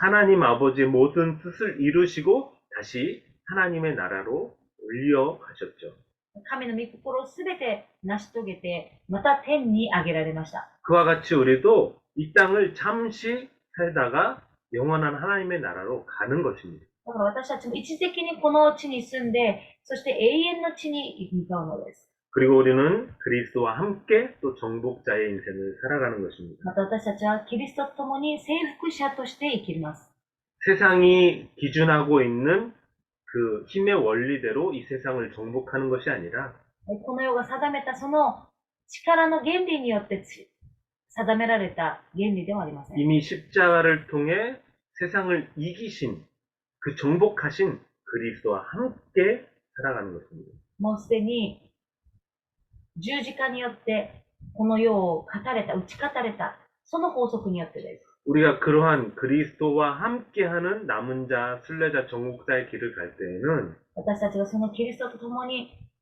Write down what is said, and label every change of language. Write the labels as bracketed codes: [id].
[ko] 하나님 아버지의 모든 뜻을 이루시고 다시 하나님의 나라로 올려가셨죠. [ja] 神の御心をすべて成し遂げて、また天に上げられました。 [ko] 그와 같이 우리도 이 땅을 잠시 살다가 영원한 하나님의 나라로 가는 것입니다. [ja] だから私たちも一時的にこの地に住んで、そして永遠の地に向かうのです。 [ko] 그리고 우리는 그리스도와 함께 또 정복자의 인생을 살아가는 것입니다. [ja] また私たちはキリストと共に征服者として生きます。 [ko] 세상이 기준하고 있는 그 힘의 원리대로 이 세상을 정복하는 것이 아니라 [ja] この世が定めたその力の原理によって定められた原理ではありません。 [ko] 이미 십자가를 통해 세상을 이기신 그 정복하신 그리스도와 함께 살아가는 것입니다. [ja] もうすでに十字架によってこの世を打ち勝たれた、その法則によってです。 [ko] 우리가 그러한 그리스도와 함께하는 남은 자, 순례자, 정복자의 길을 갈 때에는 [ja] 私たちがそのキリストと共に